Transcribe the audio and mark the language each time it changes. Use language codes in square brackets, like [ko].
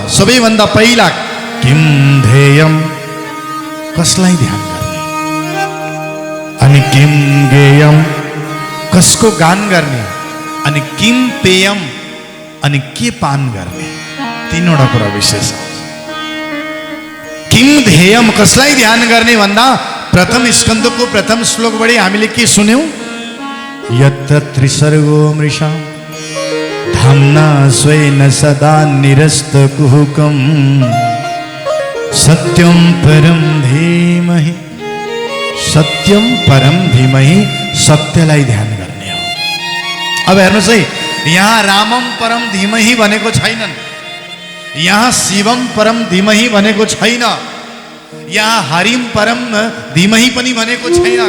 [ne] सबैभन्दा पहिला किम ध्येयम, कसलाई ध्यान गर्ने, अनि किम गेयम, कसको गान गर्ने, अनि किम पेयम, अनि के पान गर्ने। 3वटा कुरा विशेष आउँछ। किम ध्येयम, कसलाई ध्यान गर्ने भन्दा प्रथम स्कन्धको प्रथम श्लोकबाट हामीले के सुन्यौं? [sa] यत्र त्रिसर्गो मृषा धाम्ना स्वेन सदा निरस्तकुहुकं सत्यं परम धीमहि। [ne] सत्यम परम धीमहि, सत्यलाई ध्यान गर्ने हो। अब हेर्नुहोस् है, यहाँ रामम परम धीमहि भनेको छैनन्, यहाँ शिवम परम धीमहि भनेको छैन, यहाँ हरिम परम धीमहि पनि भनेको छैन।